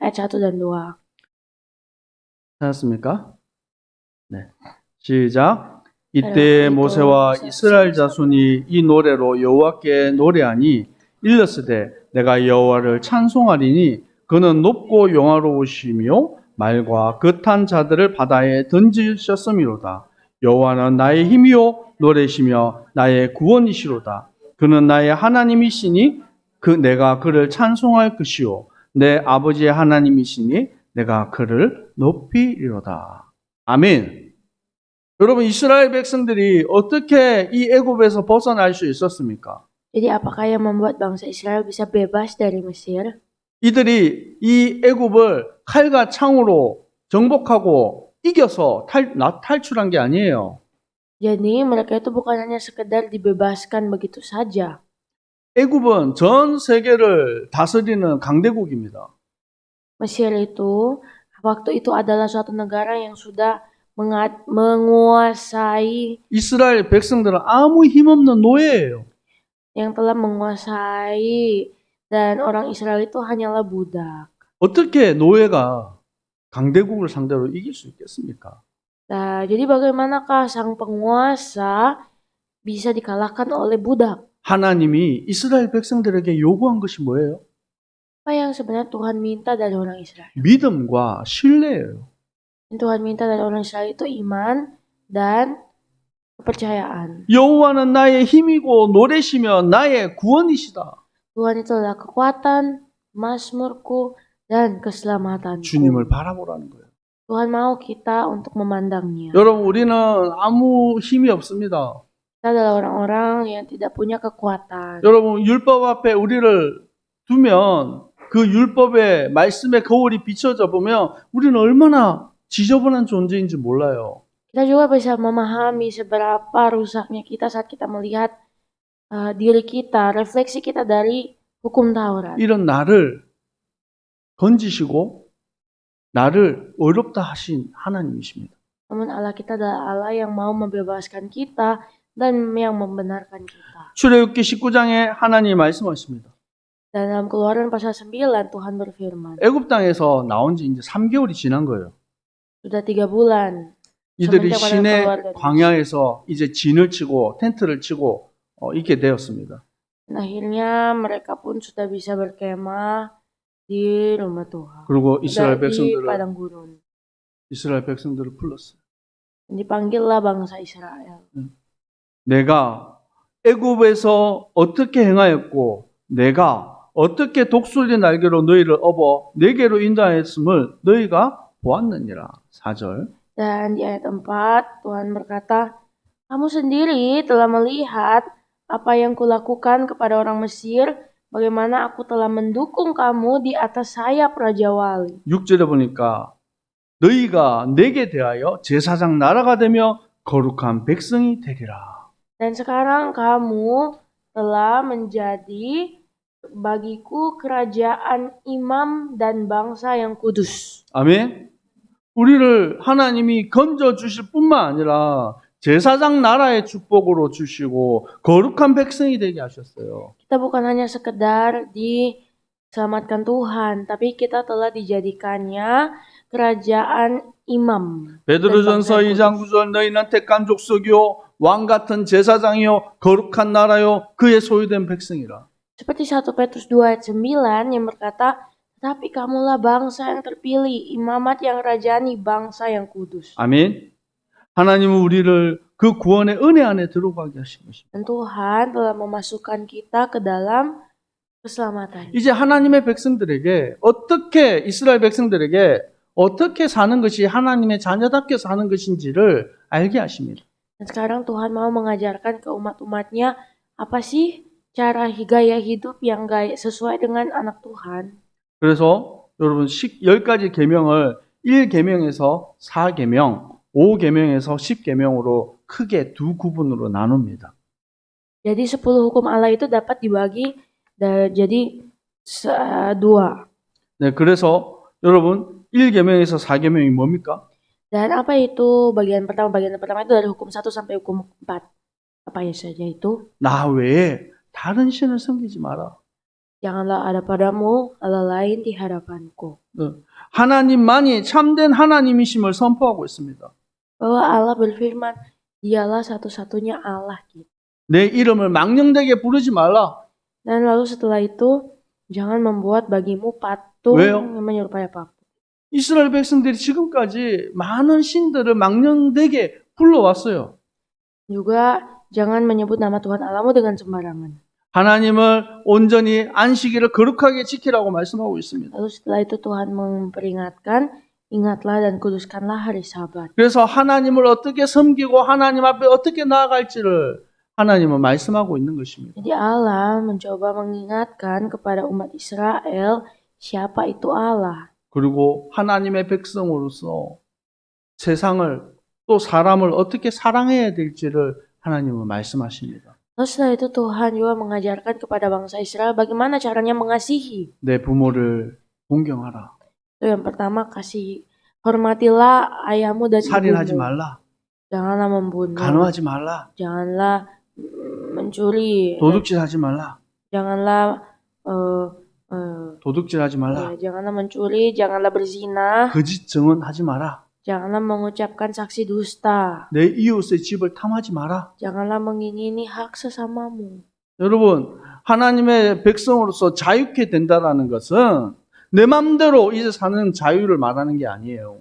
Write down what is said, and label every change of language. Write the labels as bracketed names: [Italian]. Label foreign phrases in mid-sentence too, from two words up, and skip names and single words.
[Indonesian] Ayat 1 dan 2. [Korean] 찾았습니까? 네. 시작. 이때 모세와 이스라엘 자손이 이 노래로 여호와께 노래하니 일렀으되 내가 여호와를 찬송하리니 그는 높고 영화로우시며 말과 그 탄 자들을 바다에 던지셨음이로다. 여호와는 나의 힘이요 노래시며 나의 구원이시로다. 그는 나의 하나님이시니 내가 그를 찬송할 것이요 내 아버지의 하나님이시니 내가 그를 높이리로다. 아멘. 여러분 이스라엘 백성들이 어떻게 이 애굽에서 벗어날 수 있었습니까? [Indonesian] Jadi apakah yang membuat bangsa Israel bisa bebas dari Mesir? [Korean] 이들이 이 애굽을 칼과 창으로 정복하고 이겨서 탈출한 게 아니에요. [Indonesian] Jadi mereka itu bukan hanya sekedar dibebaskan begitu saja. [Korean] 애굽은 전 세계를 다스리는 강대국입니다. [Indonesian] Mesir itu waktu itu adalah suatu negara yang sudah menguasai, [Korean] 이스라엘 백성들은 아무 힘없는 노예예요. [Indonesian] yang telah menguasai, dan orang Israel itu hanyalah budak. [Korean] 어떻게 노예가 강대국을 상대로 이길 수 있겠습니까? [Indonesian] Nah, jadi bagaimanakah sang penguasa bisa dikalahkan oleh budak? [Korean] 하나님이 이스라엘 백성들에게 요구한 것이 뭐예요? [Indonesian] Apa yang sebenarnya Tuhan minta dari orang Israel? [Korean] 믿음과 신뢰예요. [Indonesian] Yang Tuhan minta dari orang Israel itu iman dan kepercayaan. [Korean] 여호와는 나의 힘이고 노래시며 나의 구원이시다. [Indonesian] Tuhan itu adalah kekuatan, mazmurku, dan keselamatanku. [Korean] 주님을 바라보라는 거예요. [Indonesian] Tuhan mau kita untuk memandangnya. [Korean] 여러분 우리는 아무 힘이 없습니다. [Indonesian] Kita adalah orang-orang yang tidak punya kekuatan. [Korean] 여러분 율법 앞에 우리를 두면 그 율법의 말씀의 거울이 비춰져 보면 우리는 얼마나 지저분한 존재인지 몰라요. [Indonesian] Kita juga bisa memahami seberapa rusaknya kita saat kita melihat diri kita, refleksi kita dari hukum Taurat. [Korean] 이런 나를 건지시고 나를 어렵다 하신 하나님이십니다. [Indonesian] Namun Allah kita adalah Allah yang mau membebaskan kita dan yang membenarkan kita. [Korean] 출애굽기 19장에 하나님이 말씀하십니다. [Indonesian] Dan dalam Keluaran pasal 9 Tuhan berfirman. [Korean] 애굽 땅에서 나온 지 이제 3개월이 지난 거예요. [Indonesian] Sudah 3 bulan. [Korean] 이들이 [Indonesian] semenjak [Korean] 시내 [Indonesian] keluar dari [Korean] 광야에서 이제 진을 치고 텐트를 치고 있게 되었습니다. [Indonesian] Dan akhirnya mereka pun sudah bisa berkemah di rumah Tuhan. [Korean] 그리고 이스라엘 [Indonesian] Di [Korean] 백성들을 [Indonesian] padang gurun. [Korean] 이스라엘 백성들을 불렀어요. [Indonesian] Dan dipanggillah bangsa Israel. [Korean] 내가 애굽에서 어떻게 행하였고 내가 어떻게 독수리 날개로 너희를 업어 내게로 인도하였음을 너희가 보았느니라. 4절. [Indonesian] Dan di ayat 4 Tuhan berkata, kamu sendiri telah melihat apa yang kulakukan kepada orang Mesir, bagaimana aku telah mendukung kamu di atas sayap Raja Wali. [Korean] 6절에 보니까 너희가 내게 대하여 제사장 나라가 되며 거룩한 백성이 되리라. [Indonesian] Dan sekarang kamu telah menjadi bagiku kerajaan imam dan bangsa yang kudus. [Korean] 아멘. 우리를 하나님이 건져 주실 뿐만 아니라 제사장 나라의 축복으로 주시고 거룩한 백성이 되게 하셨어요. [Indonesian] Kita bukan hanya sekedar diselamatkan Tuhan, tapi kita telah dijadikannya kerajaan imam dan [Korean] 베드로전서 [Indonesian] bangsa yang [Korean] 2장 [Indonesian] kudus. [Korean] 9절 너희는 택한 족속이요 왕 같은 제사장이요 거룩한 나라요 그의 소유된 백성이라. [Indonesian] Seperti 1 Petrus 2 ayat 9 yang berkata, tetapi kamulah bangsa yang terpilih, imamat yang rajani, bangsa yang kudus. [Korean] 아멘. 하나님은 우리를 그 구원의 은혜 안에 들어가게 하신 것입니다. [Indonesian] Dan Tuhan telah memasukkan kita ke dalam keselamatan. [Korean] 이제 하나님의 백성들에게 어떻게 이스라엘 백성들에게 어떻게 사는 것이 하나님의 자녀답게 사는 것인지를 알게 하십니다. [Indonesian] Dan sekarang Tuhan mau mengajarkan ke umat-umatnya apa sih cara gaya hidup yang sesuai dengan anak Tuhan. [Korean] 그래서 여러분 10가지 계명을 1계명에서 4계명, 5계명에서 10계명으로 크게 두 구분으로 나눕니다. [Indonesian] Jadi 10 hukum Allah itu dapat dibagi jadi dua. [Korean] 네, 그래서 여러분 1계명에서 4계명이 뭡니까? [Indonesian] Dan apa itu bagian pertama? Bagian pertama itu dari hukum 1 sampai hukum 4. Apa ya saja itu? [Korean] 나 외에 다른 신을 섬기지 마라. [Indonesian] Janganlah ada padamu Allah lain di hadapanku. [Korean] 하나님만이 참된 하나님이심을 선포하고 있습니다. [Indonesian] Bahwa Allah berfirman, dialah satu-satunya Allah kita. [Korean] 내 이름을 망령되게 부르지 말라. [Indonesian] Dan lalu setelah itu, jangan membuat bagimu patung [Korean] 왜요? [Indonesian] yang menyerupai apapun. [Korean] 이스라엘 백성들이 지금까지 많은 신들을 망령되게 불러왔어요. [Indonesian] Juga jangan menyebut nama Tuhan Allahmu dengan sembarangan. [Korean] 하나님을 온전히 안식일을 거룩하게 지키라고 말씀하고 있습니다. [Indonesian] Lalu setelah itu Tuhan memperingatkan, ingatlah dan kuduskanlah hari Sabat. [Korean] 그래서 하나님을 어떻게 섬기고 하나님 앞에 어떻게 나아갈지를 하나님은 말씀하고 있는 것입니다. [Indonesian] Jadi Allah mencoba mengingatkan kepada umat Israel siapa itu Allah. [Korean] 그리고 하나님의 백성으로서 세상을 또 사람을 어떻게 사랑해야 될지를 하나님은 말씀하십니다. [Indonesian] Lalu setelah itu Tuhan juga mengajarkan kepada bangsa Israel bagaimana caranya mengasihi. [Korean] 내 부모를 존경하라. [Indonesian] Itu yang pertama, hormatilah ayahmu dan [Korean] 살인하지 [Indonesian] ibumu. [Korean] 말라. [Indonesian] Janganlah membunuh. [Korean] 간호하지 말라. [Indonesian] Janganlah mencuri. [Korean] 도둑질하지 말라. [Indonesian] Janganlah [Korean] 도둑질하지 말라. [Indonesian] janganlah mencuri, janganlah berzina, [Korean] 거짓 증언하지 마라. [Indonesian] janganlah mengucapkan saksi dusta, [Korean] 내 이웃의 집을 탐하지 마라. [Indonesian] janganlah mengingini hak sesamamu. [Korean] 여러분, 하나님의 백성으로서 자유케 된다라는 것은 내 맘대로 이제 사는 자유를 말하는 게 아니에요.